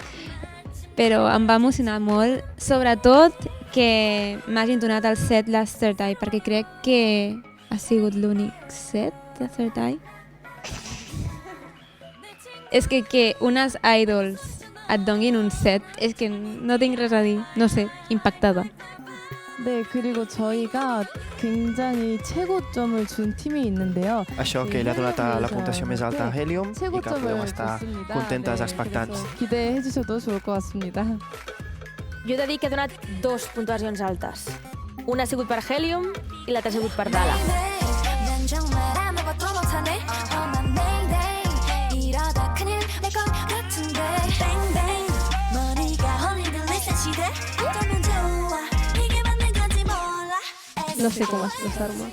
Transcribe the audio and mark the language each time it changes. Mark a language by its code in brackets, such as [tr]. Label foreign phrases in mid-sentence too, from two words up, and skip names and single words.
[ca] Però em va emocionar molt, sobretot que m'hagin donat el set l'Third Eye, perquè crec que ha sigut l'únic set de Third Eye. És que unes idols et donin un set, és que no tinc res a dir, no sé, impactada. [ko] 네, 그리고 저희가 굉장히 최고점을 준 팀이 있는데요. [ca] Això, que ell ha donat la puntuació més alta a Helium i que podeu estar contentes, expectants. [ko] 기대해 주셔도 좋을 것 같습니다. [ca] Jo he de dir que he donat 2 puntuacions altes. Una ha sigut per Helium i l'altra ha sigut per Dala. No sé com expressar-me.